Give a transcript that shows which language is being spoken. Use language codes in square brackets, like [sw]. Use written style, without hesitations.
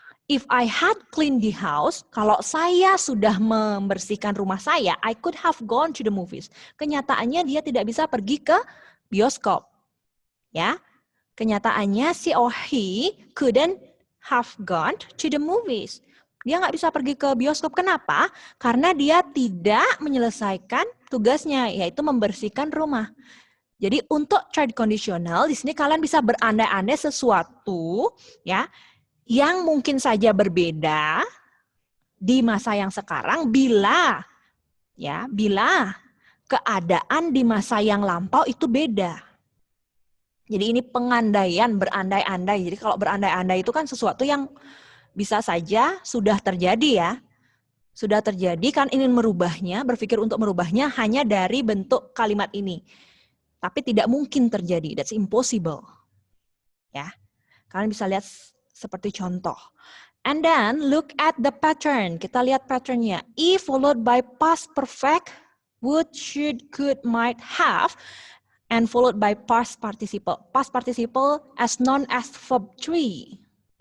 [en] If I had cleaned the house, [id] kalau saya sudah membersihkan rumah saya, [en] I could have gone to the movies. [id] Kenyataannya dia tidak bisa pergi ke bioskop. Ya, kenyataannya [en] she or he couldn't have gone to the movies. [id] Dia nggak bisa pergi ke bioskop. Kenapa? Karena dia tidak menyelesaikan tugasnya, yaitu membersihkan rumah. Jadi untuk third conditional, di sini kalian bisa berandai-andai sesuatu, ya, yang mungkin saja berbeda di masa yang sekarang bila keadaan di masa yang lampau itu beda. Jadi ini pengandaian, berandai-andai. Jadi kalau berandai-andai itu kan sesuatu yang bisa saja sudah terjadi ya. Sudah terjadi, kan ingin merubahnya, berpikir untuk merubahnya hanya dari bentuk kalimat ini. Tapi tidak mungkin terjadi, [en] that's impossible. [id] Ya. Kalian bisa lihat seperti contoh. [en] And then look at the pattern. [id] Kita lihat patternnya. [en] If followed by past perfect, would, should, could, might, have, and followed by past participle. Past participle as known as verb 3.